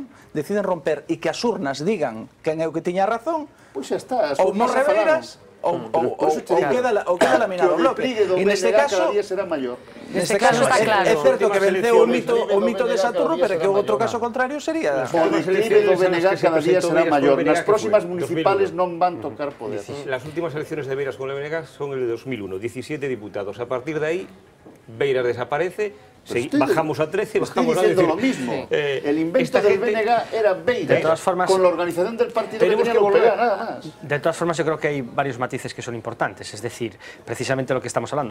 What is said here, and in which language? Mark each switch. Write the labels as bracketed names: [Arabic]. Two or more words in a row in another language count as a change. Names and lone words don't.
[Galician] Deciden romper e que as urnas digan quen é o que tiña razón, ou morre Beiras ou queda laminado o Bloque. E neste caso está claro. É certo que venceu o mito de Saturno, pero que o outro caso contrario sería... O declive do BNG cada día será maior. Nas próximas municipales non van tocar poder. [Spanish] Las últimas elecciones de Beiras con el BNG son el de 2001, 17 diputados. A partir de ahí, Beiras desaparece, bajamos a 13, bajamos a 10. Estoy diciendo lo mismo. El invento del BNG era Beiras, con la organización del partido que tenía que volver, nada más. De todas formas, yo creo que hay varios matices que son importantes. Es decir, precisamente lo que estamos hablando.